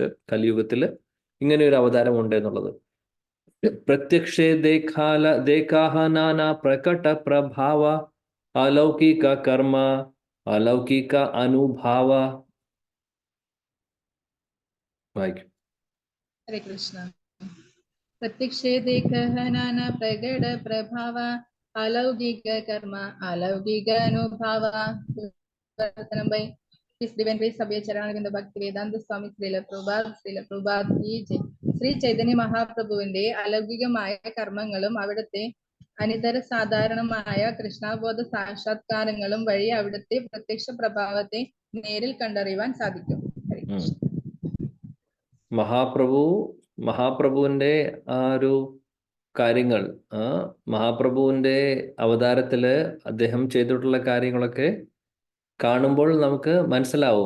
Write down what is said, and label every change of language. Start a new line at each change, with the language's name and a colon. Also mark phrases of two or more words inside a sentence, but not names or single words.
Malayalam: കലിയുഗത്തിൽ ഇങ്ങനെ ഒരു അവതാരം ഉണ്ട് എന്നുള്ളത്.
Bangla: প্রত্যক্ষে দেখহ নানা প্রকট প্রভাব অলৌকিক কর্ম অলৌকিক অনুভাব.
Malayalam: വായിക്കും.
Sanskrit: ഹരേ കൃഷ്ണ.
Bangla: প্রত্যক্ষে দেখহ নানা প্রকট প্রভাব অলৌকিক কর্ম অলৌকিক অনুভাব.
English: His Divine Grace Sabya Charanavindam Bhakti Vedanta Swami Srila Prabhupada
Hindi: की जय.
Malayalam: ശ്രീ ചൈതന്യ മഹാപ്രഭുവിന്റെ അലൗകികമായ കർമ്മങ്ങളും അവിടുത്തെ അനിതര സാധാരണമായ കൃഷ്ണാബോധ സാക്ഷാത്കാരങ്ങളും വഴി അവിടുത്തെ പ്രത്യക്ഷ പ്രഭാവത്തെ നേരിൽ കണ്ടറിയുവാൻ സാധിക്കും. മഹാപ്രഭുവിന്റെ ആ ഒരു കാര്യങ്ങൾ, മഹാപ്രഭുവിന്റെ അവതാരത്തില് അദ്ദേഹം ചെയ്തിട്ടുള്ള കാര്യങ്ങളൊക്കെ കാണുമ്പോൾ നമുക്ക് മനസ്സിലാവും.